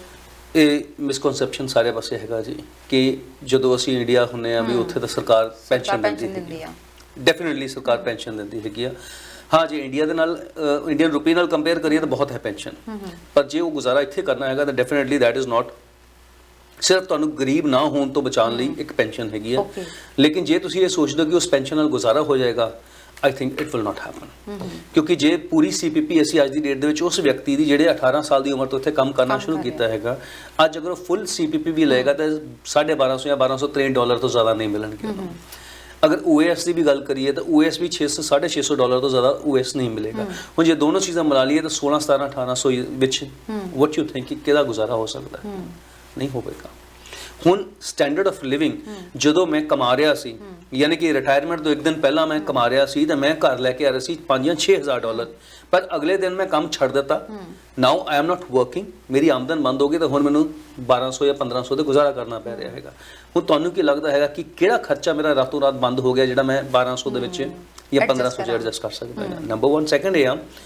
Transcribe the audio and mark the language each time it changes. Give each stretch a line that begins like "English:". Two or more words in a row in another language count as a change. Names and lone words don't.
Punjabi: ਇਹ ਮਿਸਕਨਸੈਪਸ਼ਨ ਸਾਰੇ ਪਾਸੇ ਹੈਗਾ ਜੀ ਕਿ ਜਦੋਂ ਅਸੀਂ ਇੰਡੀਆ ਹੁੰਨੇ ਆ ਵੀ ਉੱਥੇ ਤਾਂ ਸਰਕਾਰ ਪੈਨਸ਼ਨ ਦਿੰਦੀ ਆ ਡੈਫੀਨਿਟਲੀ ਸਰਕਾਰ ਪੈਨਸ਼ਨ ਦਿੰਦੀ ਹੈਗੀ ਆ ਹਾਂ ਜੇ ਇੰਡੀਆ ਦੇ ਨਾਲ ਇੰਡੀਅਨ ਰੁਪਏ ਨਾਲ ਕੰਪੇਅਰ ਕਰੀਏ ਤਾਂ ਬਹੁਤ ਹੈ ਪੈਨਸ਼ਨ ਪਰ ਜੇ ਉਹ ਗੁਜ਼ਾਰਾ ਇੱਥੇ ਕਰਨਾ ਹੈਗਾ ਤਾਂ
English: definitely that is not
Punjabi: ਸਿਰਫ ਤੁਹਾਨੂੰ ਗਰੀਬ ਨਾ ਹੋਣ ਤੋਂ ਬਚਾਉਣ ਲਈ ਇੱਕ ਪੈਨਸ਼ਨ ਹੈਗੀ ਆ ਲੇਕਿਨ ਜੇ ਤੁਸੀਂ ਇਹ ਸੋਚਦੇ ਹੋ ਕਿ ਉਸ ਪੈਨਸ਼ਨ ਨਾਲ ਗੁਜ਼ਾਰਾ ਹੋ ਜਾਏਗਾ
English: I think it will not happen
Punjabi: ਕਿਉਂਕਿ ਜੇ ਪੂਰੀ CPP ਅਸੀਂ ਅੱਜ ਦੀ ਡੇਟ ਦੇ ਵਿੱਚ ਉਸ ਵਿਅਕਤੀ ਦੀ ਜਿਹੜੇ 18 ਸਾਲ ਦੀ ਉਮਰ ਤੋਂ ਇੱਥੇ ਕੰਮ ਕਰਨਾ ਸ਼ੁਰੂ ਕੀਤਾ ਹੈਗਾ ਅੱਜ ਅਗਰ ਉਹ ਫੁੱਲ CPP ਵੀ ਲਏਗਾ ਤਾਂ $1250 ਜਾਂ $1263 ਤੋਂ ਜ਼ਿਆਦਾ ਨਹੀਂ ਮਿਲਣਗੇ ਅਗਰ OAS ਦੀ ਵੀ ਗੱਲ ਕਰੀਏ ਤਾਂ OAS ਵੀ $600 ਤੋਂ ਜ਼ਿਆਦਾ OAS ਨਹੀਂ ਮਿਲੇਗਾ ਹੁਣ ਜੇ ਦੋਨੋਂ ਚੀਜ਼ਾਂ ਮਿਲਾ ਲਈਏ ਤਾਂ 16 17 1800 ਵਿੱਚ
English: what you think
Punjabi: ਕਿ ਕਿਹਦਾ ਗੁਜ਼ਾਰਾ ਹੋ ਸਕਦਾ ਨਹੀਂ ਹੋਵੇਗਾ ਹੁਣ
English: standard of living
Punjabi: ਜਦੋਂ ਮੈਂ ਕਮਾ ਰਿਹਾ ਸੀ ਯਾਨੀ ਕਿ ਰਿਟਾਇਰਮੈਂਟ ਤੋਂ ਇੱਕ ਦਿਨ ਪਹਿਲਾਂ ਮੈਂ ਕਮਾ ਰਿਹਾ ਸੀ ਤਾਂ ਮੈਂ ਘਰ ਲੈ ਕੇ ਆ ਰਿਹਾ ਸੀ $5 ਜਾਂ $6,000 ਪਰ ਅਗਲੇ ਦਿਨ ਮੈਂ ਕੰਮ ਛੱਡ ਦਿੱਤਾ
English: now I am not working
Punjabi: ਮੇਰੀ ਆਮਦਨ ਬੰਦ ਹੋ ਗਈ ਤਾਂ ਹੁਣ ਮੈਨੂੰ 1200 ਜਾਂ 1500 ਤੇ ਗੁਜ਼ਾਰਾ ਕਰਨਾ ਪੈ ਰਿਹਾ ਹੈਗਾ ਹੁਣ ਤੁਹਾਨੂੰ ਕੀ ਲੱਗਦਾ ਹੈਗਾ ਕਿ ਕਿਹੜਾ ਖਰਚਾ ਮੇਰਾ ਰਾਤੋਂ ਰਾਤ ਬੰਦ ਹੋ ਗਿਆ ਜਿਹੜਾ ਮੈਂ 1200 ਦੇ ਵਿੱਚ ਜਾਂ 1500 ਚ ਐਡਜਸਟ ਕਰ ਸਕਦਾ ਹਾਂ ਨੰਬਰ 1 ਸੈਕੰਡ ਇਹ ਆ